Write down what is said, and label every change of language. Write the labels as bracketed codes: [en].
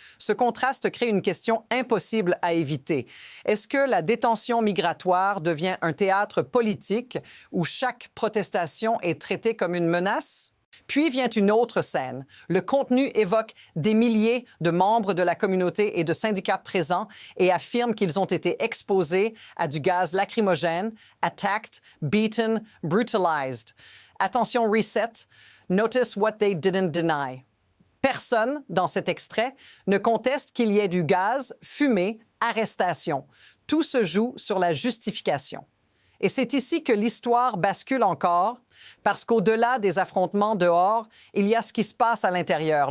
[fr] Ce contraste crée une question impossible à éviter. Est-ce que la détention migratoire devient un théâtre politique où chaque protestation est traitée comme une menace? Puis vient une autre scène. Le contenu évoque des milliers de membres de la communauté et de syndicats présents et affirme qu'ils ont été exposés à du gaz lacrymogène, [en] attacked, beaten, brutalized. Attention reset, notice what they didn't deny. [fr] Personne, dans cet extrait, ne conteste qu'il y ait du gaz, fumée, arrestation. Tout se joue sur la justification. Et c'est ici que l'histoire bascule encore, parce qu'au-delà des affrontements dehors, il y a ce qui se passe à l'intérieur.